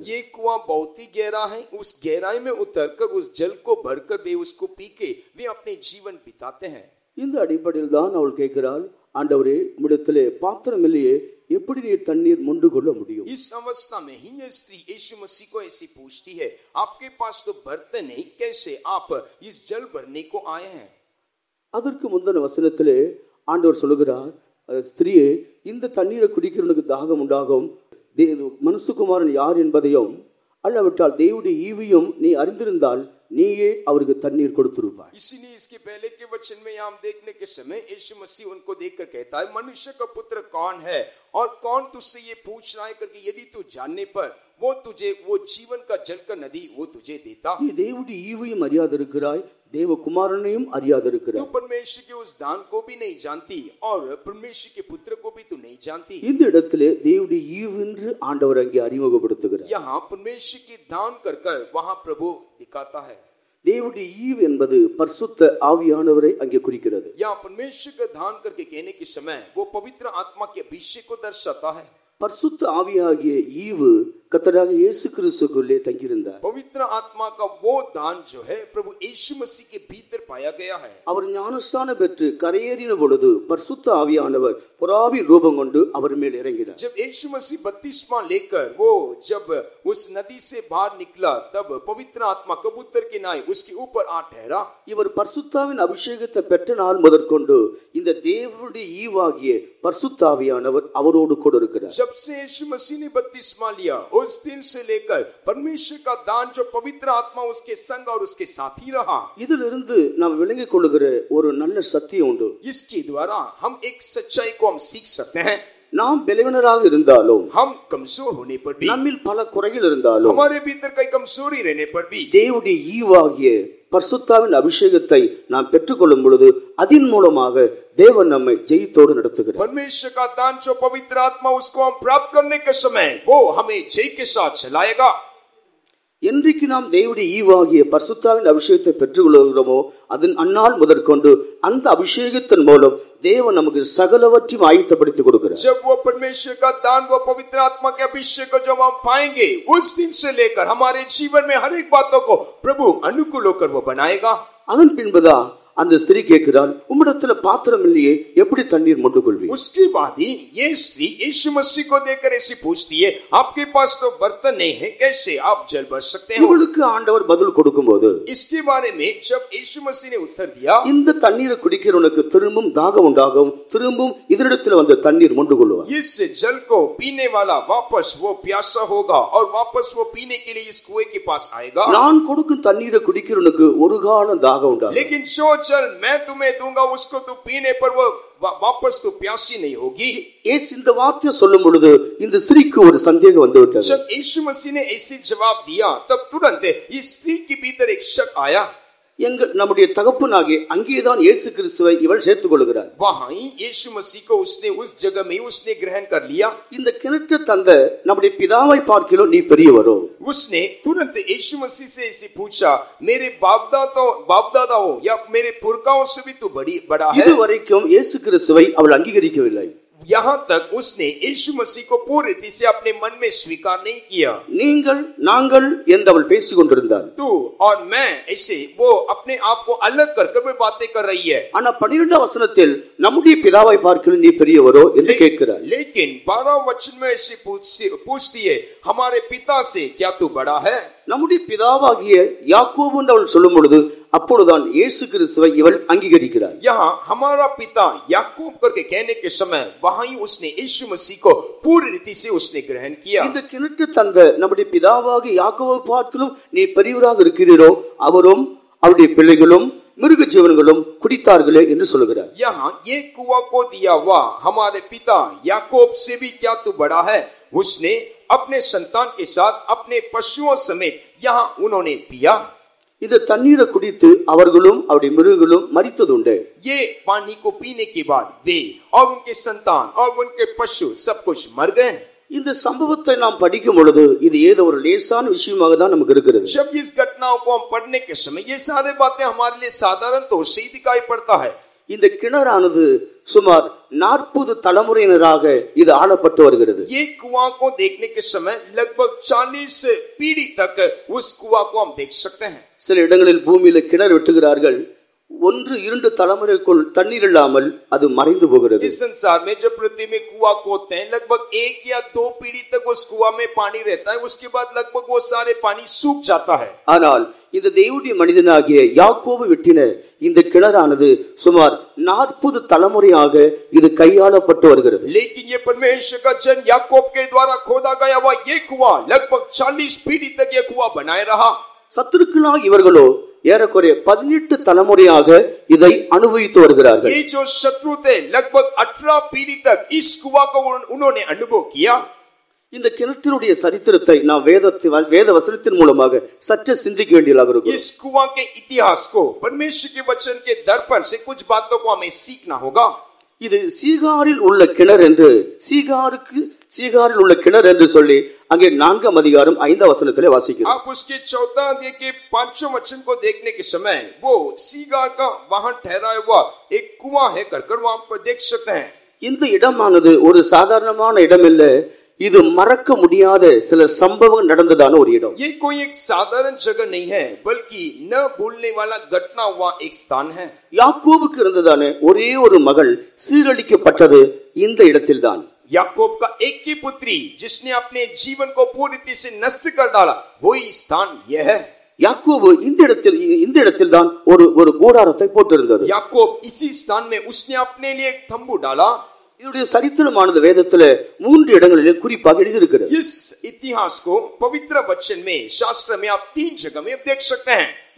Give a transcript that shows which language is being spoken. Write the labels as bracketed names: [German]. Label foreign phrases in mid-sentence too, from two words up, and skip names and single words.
[Hindi] ये कुआं बहुत ही गहरा है, उस गहराई में उतरकर उस जल को भरकर वे उसको पी के वे अपने जीवन बिताते हैं. [Tamil] இந்த அடிப்படையில் தான் அவள் கேட்கிறாள், ஆண்டவரே, உம்மிடத்திலே பாத்திரம் இல்லையே, எப்படி நீர் தண்ணீர் மொண்டு கொள்ள முடியும்? [Hindi] इस अवस्था में ही ये स्त्री यीशु मसीह को ऐसी पूछती है, आपके पास तो बर्तन नहीं, कैसे आप इस जल भरने को आए हैं? [Tamil] அதற்கு முந்தின வசனத்திலே ஆண்டவர் சொல்லுகிறார், ஸ்திரியே, இந்த தண்ணீரை குடிக்கிறவனுக்கு தாகம் உண்டாகும், மனுஷகுமாரன் யார் என்பதையும் அல்லாவிட்டால் தேவனுடைய ஈவையும் நீ அறிந்திருந்தால் நீயே அவருக்கு தண்ணீர் கொடுத்திருப்பாய். [Hindi] इसीलिए इसके पहले के वचन में हम देखने के समय यीशु मसीह उनको देखकर कहता है, मनुष्य का पुत्र कौन है और कौन तुझसे ये पूछ रहा है करके, यदि तू जानने पर वो तुझे वो जीवन का जल का नदी वो तुझे देता. [Tamil] நீ தேவனுடைய ஈவையும் அறியாதிருக்கிறாய், தேவகுமாரனையும் அறியாதிருக்கிறாய். [Hindi] तू परमेश्वर के उस दान को भी नहीं जानती और परमेश्वर के पुत्र को भी तू नहीं जानती. [Tamil] இந்த இடத்திலே தேவனுடைய ஈவு என்று ஆண்டவர் அங்கே அறிமுகப்படுத்துகிறார். [Hindi] यहाँ परमेश्वर के दान कर कर वहाँ प्रभु दिखाता है. [Tamil] தேவனுடைய ஈவு என்பது பரிசுத்த ஆவியானவரை அங்கே குறிக்கிறது. [Hindi] यहाँ परमेश्वर का दान करके कहने के समय वो पवित्र आत्मा के अभिषेक को दर्शाता है. [Tamil] பரிசுத்த ஆவியாகிய ஈவு கர்த்தராகிய இயேசு கிறிஸ்துவுக்குள்ளே தங்கியிருந்தார். [Hindi] पवित्र आत्मा का वो दान जो है प्रभु यीशु मसीह के भीतर पाया गया है. [Tamil] அவர் ஞானஸ்நானம் பெற்று கரையேறின பொழுது பரிசுத்த ஆவியானவர் புறாவின் ரூபம் கொண்டு அவர் மேல் இறங்கினார். [Hindi] जब यीशु मसीह बपतिस्मा लेकर वो जब उस नदी से बाहर निकला, तब पवित्र आत्मा कबूतर के नाई उसके ऊपर आ ठहरा. [Tamil] இவர் பரிசுத்தாவின் அபிஷேகத்தை பெற்ற நாள் முதற்கொண்டு இந்த தேவனுடைய ஈவாகிய பரிசுத்த ஆவியானவர் அவரோடு கூட இருக்கிறார். [Hindi] जब से यीशु मसीह ने बपतिस्मा लिया, उस दिन से लेकर परमेश्वर का दान जो पवित्र आत्मा उसके संग और उसके साथ ही रहा. [Tamil] இதிலிருந்து நாம் விளங்கிக் கொள்ளுகிற ஒரு நல்ல சத்தியம் உண்டு. [Hindi] इसके द्वारा हम एक सच्चाई को हम सीख सकते हैं. [Tamil] நாம் பலவீனராக இருந்தாலும், [Hindi] हम कमजोर होने पर भी, [Tamil] நம்மில் பல குறைகள் இருந்தாலும், [Hindi] हमारे भीतर कई कमजोरी रहने पर भी, [Tamil] தேவனுடைய ஈவாகிய பரிசுத்தாவின் அபிஷேகத்தை நாம் பெற்றுக்கொள்ளும் பொழுது அதன் மூலமாக தேவன் நம்மை ஜெயத்தோடு நடத்துகிறார். [Hindi] परमेश्वर का दान जो पवित्र आत्मा, उसको हम प्राप्त करने के समय वो हमें जय के साथ चलाएगा. [Tamil] என்றைக்கு நாம் தேவனுடைய ஈவாகிய பரிசுத்தாவின் அபிஷேகத்தை பெற்றுக்கொள்கிறோமோ அதன் அந்நாள் முதற்கொண்டு அந்த அபிஷேகத்தின் மூலம் தேவன் நமக்கு சகலவற்றையும் ஆயத்தப்படுத்தி கொடுக்கிறார். [Hindi] जब वो परमेश्वर का दान, वो पवित्र आत्मा के अभिषेक को जब हम पाएंगे, उस दिन से लेकर हमारे जीवन में हर एक बातों को प्रभु अनुकूल होकर वो बनाएगा. [Tamil] அதன் பின்புதான் அந்த ஸ்திரீ கேட்கிறாள், உம்மிடத்துல பாத்திரம் இல்லையே, எப்படி தண்ணீர் மொண்டு கொள்வீங்க? [Hindi] उसके बाद ही ये स्त्री यीशु मसीह को देखकर ऐसी पूछती है, आपके पास तो बर्तन नहीं है, कैसे आप जल भर सकते हैं? [Tamil] இவளுக்கு ஆண்டவர் பதில் கொடுக்கும்போது, [Hindi] इसके बारे में जब यीशु मसीह ने उत्तर दिया, [Tamil] இந்த தண்ணீரை குடிக்கிறவனுக்கு திரும்பவும் தாகம் உண்டாகும், திரும்பவும் இதனிடத்துல வந்து தண்ணீர் மொண்டு கொள்வார். [Hindi] इस जल को पीने वाला वापस वो प्यासा होगा और वापस वो पीने के लिए इस कुएं के पास आएगा. [Tamil] நான் கொடுக்கும் தண்ணீரை குடிக்கிறவனுக்கு ஒரு காலம் தாகம் உண்டாகும். [Hindi] लेकिन जो जल मैं तुम्हें दूंगा, उसको तू पीने पर वो वापस तो प्यासी नहीं होगी. [Tamil] இயேசு இந்த வார்த்தையை சொல்லும் பொழுது இந்த ஸ்திரீக்கு ஒரு சந்தேகம் வந்து விட்டது. [Hindi] जब यीशु मसीह ने ऐसे जवाब दिया, तब तुरंत इस स्त्री के भीतर एक शक आया. [Tamil] நம்முடைய தகப்பனாகிய அங்கேதான் இயேசு கிறிஸ்துவை இவள் சேர்த்துக் கொள்கிறார். [Hindi] वहां यीशु मसीह को उसने उस जगह में उसने ग्रहण कर लिया. [Tamil] இந்த கிணற்றை தந்த நம்முடைய பிதாவை பார்க்கிலும் நீ பெரியவரோ? [Hindi] उसने तुरंत यीशु मसीह से ऐसे पूछा, मेरे बाप दादाओं या मेरे पुरखाओं से भी तू बड़ा है? [Tamil] இதுவரைக்கும் இயேசு கிறிஸ்துவை அவள் அங்கீகரிக்கவில்லை. [Hindi] यहाँ तक उसने यीशु मसीह को पूरी रीति से अपने मन में स्वीकार नहीं किया. [Tamil] நீங்கள் நாங்கள் என்று அவள் பேசிக் கொண்டிருந்தாள். [Hindi] तू और मैं ऐसे वो अपने आप को अलग कर बातें कर रही है. [Tamil] ஆனா 12 வசனத்தில் நம்முடைய பிதாவை பார்க்கிலும் நீ பெரியவரோ என்று கேட்கிறார். [Hindi] लेकिन 12 वचन में ऐसे पूछती है, हमारे पिता से क्या तू बड़ा है? [Tamil] நம்முடைய பிதாவாகிய யாக்கோபு என்று அவள் சொல்லும் பொழுது அப்பொழுதுதான் இயேசு கிறிஸ்துவை இவள் அங்கீகரிக்கிறார். [Hindi] यहाँ हमारा पिता याकूब करके कहने के समय वहां ही उसने यीशु मसीह को पूरी रीति से उसने ग्रहण किया. [Tamil] இந்த கிணற்று தந்த நம்முடைய பிதாவாகிய யாக்கோபை பார்க்கிலும் நீ பெரியவராக இருக்கிறீரோ, அவரும் அவருடைய பிள்ளைகளும் மிருக ஜீவன்களும் குடித்தார்களே என்று சொல்லுகிறார். [Hindi] यहाँ ये कुआं को दिया हुआ हमारे पिता याकूब से भी क्या तू बड़ा है? उसने अपने संतान के साथ अपने पशुओं समेत यहाँ उन्होंने पिया. [Tamil] இந்த தண்ணீரை குடித்து அவர்களும் அவருடைய மிருகங்களும் மரித்ததுண்டு. [Hindi] ये पानी को पीने के बाद वे और उनके संतान और उनके पशु सब कुछ मर गए. [Tamil] இந்த சம்பவத்தை நாம் படிக்கும் பொழுது இது ஏதோ ஒரு லேசான விஷயமாக தான் நமக்கு இருக்கிறது. [Hindi] जब इस घटनाओं को हम पढ़ने के समय ये सारे बातें हमारे लिए साधारण तौर से ही दिखाई पड़ता है. [Tamil] இந்த கிணறானது சுமார் 40 தலைமுறையினராக இது ஆளப்பட்டு வருகிறது. [Hindi] ये कुआं को देखने के समय लगभग 40 पीढ़ी तक उस कुआं को हम देख सकते हैं. [Tamil] சில இடங்களில் பூமியில கிணறு வெட்டுகிறார்கள், 1-2 தலைமுறைக்குள் தண்ணீர் இல்லாமல் அது மறைந்து போகிறது. [Hindi] इस संसार में जब पृथ्वी में कुआं खोदते हैं, लगभग 1 या 2 पीढ़ी तक उस कुआं में पानी रहता है. उसके बाद लगभग वो सारे पानी सूख जाता है. [Tamil] ஆனால் இந்த தேவனுடைய மனிதனாகிய யாக்கோபு வெட்டின இந்த கிணறானது சுமார் 40 தலைமுறையாக இது கையாளப்பட்டு வருகிறது. [Hindi] लेकिन ये परमेश्वर का जन याकूब के द्वारा खोदा गया हुआ ये कुआं लगभग 40 पीढ़ी तक ये कुआं बनाए रहा. [Tamil] சத்துருக்களாக இவர்களோ ஏறக்குறைய 18 தலைமுறையாக இதை அனுபவித்து வருகிறார்கள். [Hindi] ये जो शत्रु थे लगभग 18 पीढ़ी तक इस कुआं को उन्होंने अनुभव किया. [Tamil] இந்த கிணற்றினுடைய சரித்திரத்தை நாம் வேத வசனத்தின் மூலமாக சற்று சிந்திக்க வேண்டியதாக இருக்கும். [Hindi] इस कुआं के इतिहास को परमेश्वर के वचन के दर्पण से कुछ बातों को हमें सीखना होगा. [Tamil] இது சீகாரில் உள்ள கிணறு என்று சீகாரில் உள்ள கிணறு என்று சொல்லி அங்கே 4ஆம் அதிகாரம் 5ஆம் வசனத்திலே வாசிக்கிறோம். [Hindi] आप उसके 4 अध्याय के 5वें वचन को देखने के समय वो सीगार का वहां ठहराया हुआ एक कुआं है कर वहां पर देख सकते हैं. [Tamil] இந்த இடமானது ஒரு சாதாரணமான இடம் இல்ல, இது மறக்க முடியாத சில சம்பவங்கள் நடந்ததான ஒரு இடம். [Hindi] ये कोई एक साधारण जगह नहीं है, बल्कि न भूलने वाला घटना हुआ एक स्थान है. [Tamil] யாக்கோபுக்கு இருந்ததான ஒரே ஒரு மகள் சீரழிக்கப்பட்டது இந்த இடத்தில்தான். [Hindi] याकूब का एक ही पुत्री जिसने अपने जीवन को पूरी रीति से नष्ट कर डाला, वही स्थान यह है. [Tamil] யாக்கோபு இந்த இடத்தில் தான் ஒரு கூடாரத்தை போட்டிருந்தது. [Hindi] याकूब इसी स्थान में उसने अपने लिए एक तंबू डाला. [Tamil] இதனுடைய சரித்திரமானது வேதத்துல 3 இடங்களிலே குறிப்பாக எழுதியிருக்கிறது. [Hindi] इस इतिहास को पवित्र वचन में शास्त्र में आप 3 जगह में देख सकते हैं.